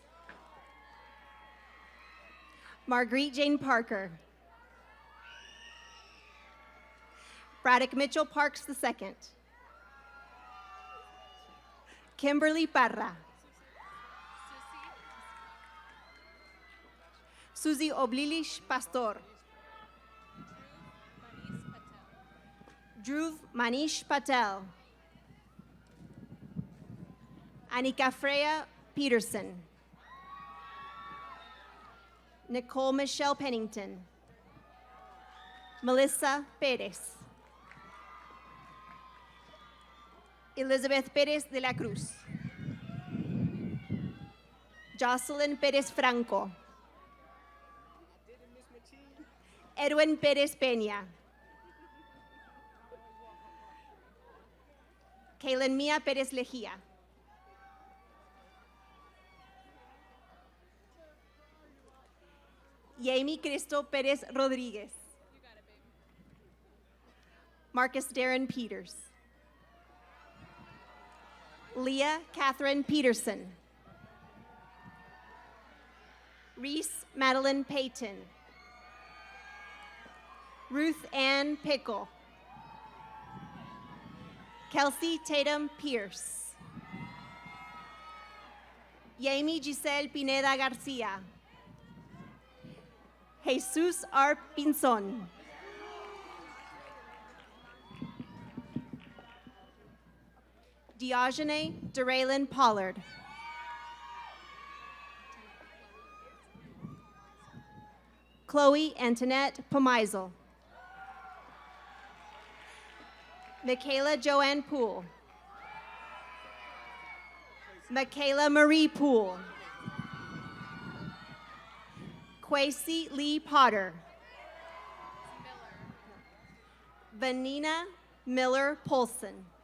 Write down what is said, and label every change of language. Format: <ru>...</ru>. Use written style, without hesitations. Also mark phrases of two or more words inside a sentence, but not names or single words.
<en>Marguerite Jane Parker. Braddock Mitchell Parks II. Kimberly Parra. Susie Oblilich Pastor. Dhruv Manish Patel. Anika Freya Peterson. Nicole Michelle Pennington. Melissa Perez. Elizabeth Perez de la Cruz. Jocelyn Perez Franco. Edwin Perez Peña. Kaylin Mia Perez Lejía. Yami Cristo Perez Rodriguez. Marcus Darren Peters. Leah Catherine Peterson. Reese Madeline Payton. Ruth Ann Pickle. Kelsey Tatum Pierce. Yami Giselle Pineda Garcia. Jesus R. Pinzon. Diogene Deralyn Pollard. Chloe Antoinette Pomeisel. Michaela Joanne Poole. Michaela Marie Poole. Quasi Lee Potter. Vanina Miller Polson.</en>